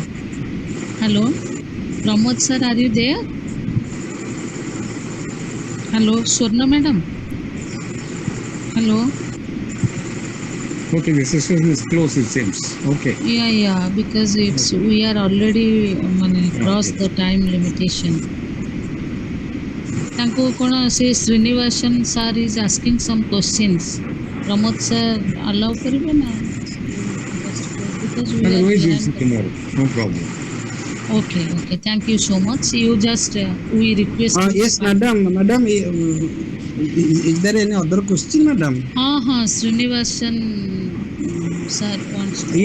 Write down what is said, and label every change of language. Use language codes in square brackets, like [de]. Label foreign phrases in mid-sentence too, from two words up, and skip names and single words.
[en] Hello, Pramod sir, are you there? Hello, Swarna Madam. Hello. Okay, the session is closed. It seems. Okay. Yeah, because we are already cross the time limitation. [or] ତାଙ୍କୁ କ'ଣ ସେ [en] Srinivasan sir is asking some questions Pramod sir allow [or] କରିବେ ନା [en] Otherwise, we'll see tomorrow. No problem. Okay, thank you so much. You just we request Yes, madam, is there any other question, madam? हाँ श्रीनिवासन sir wants to